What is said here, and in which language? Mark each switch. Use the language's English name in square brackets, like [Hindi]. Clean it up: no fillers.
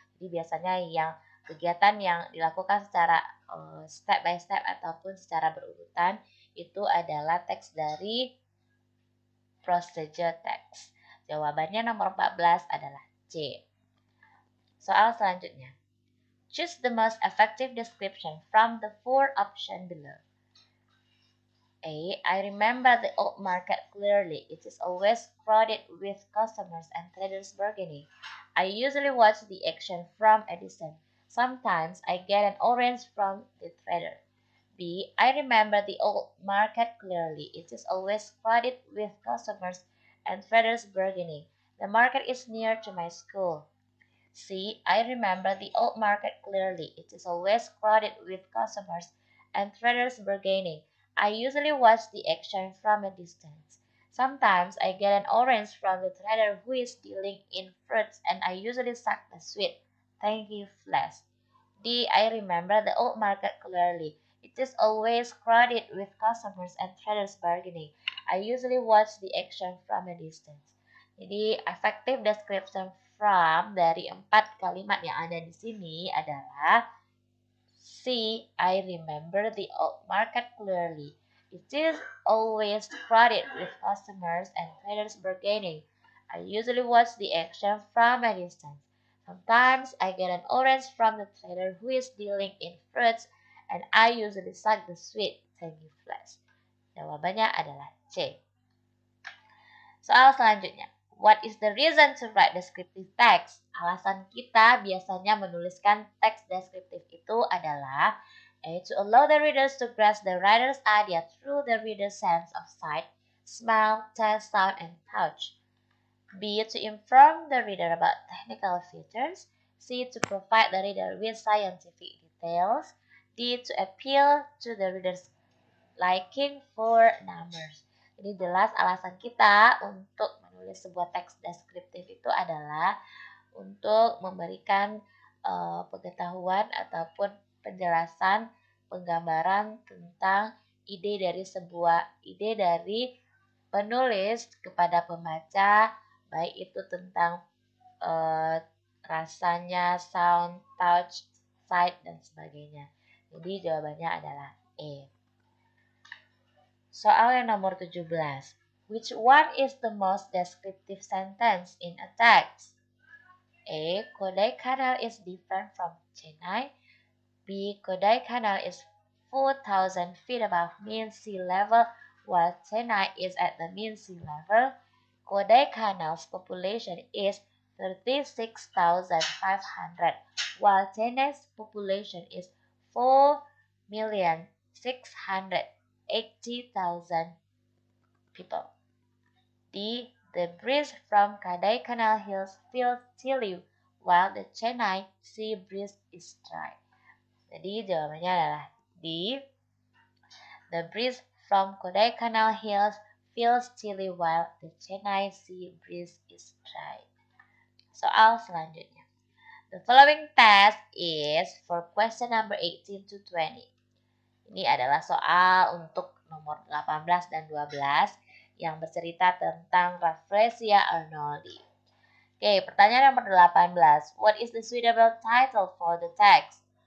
[Indonesian] Jadi biasanya yang kegiatan yang dilakukan secara step by step ataupun secara berurutan itu adalah teks dari procedure text. Jawabannya nomor 14 adalah C. Soal selanjutnya. [English] Choose the most effective description from the four options below. A. I remember the old market clearly. It is always crowded with customers and traders bargaining. I usually watch the action from a distance. Sometimes I get an orange from the trader. B. I remember the old market clearly. It is always crowded with customers and traders bargaining. The market is near to my school. C. I remember the old market clearly. It is always crowded with customers and traders bargaining. I usually watch the action from a distance. Sometimes I get an orange from the trader who is dealing in fruits and I usually suck the sweet, tangy flesh. D. I remember the old market clearly. It is always crowded with customers and traders bargaining. I usually watch the action from a distance. [Indonesian] Jadi, [English] effective description from [Indonesian] dari 4 kalimat yang ada di sini adalah C. [English] I remember the old market clearly. It is always crowded with customers and traders bargaining. I usually watch the action from a distance. Sometimes I get an orange from the trader who is dealing in fruits and I usually suck the sweet, tangy flesh. [Indonesian] Jawabannya adalah C. Soal selanjutnya. [English] What is the reason to write descriptive text? [Indonesian] Alasan kita biasanya menuliskan teks deskriptif itu adalah A. [English] To allow the readers to grasp the writer's idea through the reader's sense of sight, smell, taste, sound, and touch. B. To inform the reader about technical features. C. To provide the reader with scientific details. D. To appeal to the reader's liking for numbers. [Indonesian] Jadi jelas alasan kita untuk menulis sebuah teks deskriptif itu adalah untuk memberikan pengetahuan ataupun penjelasan, penggambaran tentang ide dari penulis kepada pembaca, baik itu tentang rasanya, sound, touch, sight, dan sebagainya. Jadi jawabannya adalah E. Soal yang nomor 17. [English] Which one is the most descriptive sentence in a text? A. Kodaikanal is different from Chennai. B. Kodaikanal is 4,000 feet above mean sea level, while Chennai is at the mean sea level. Kodaikanal's population is 36,500, while China's population is 4,680,000 people. D. The breeze from Kodaikanal Hills feels chilly, while the Chennai Sea breeze is dry. [Indonesian] Jadi jawabannya adalah D. [English] The breeze from Kodaikanal Hills feels chilly while the Chennai Sea breeze is dry. [Indonesian] Soal selanjutnya. [English] The following test is for question number 18 to 20. [Indonesian] Ini adalah soal untuk nomor 18 dan 12 yang bercerita tentang Rafflesia arnoldi. Oke, pertanyaan nomor 18. [English] What is the suitable title for the text?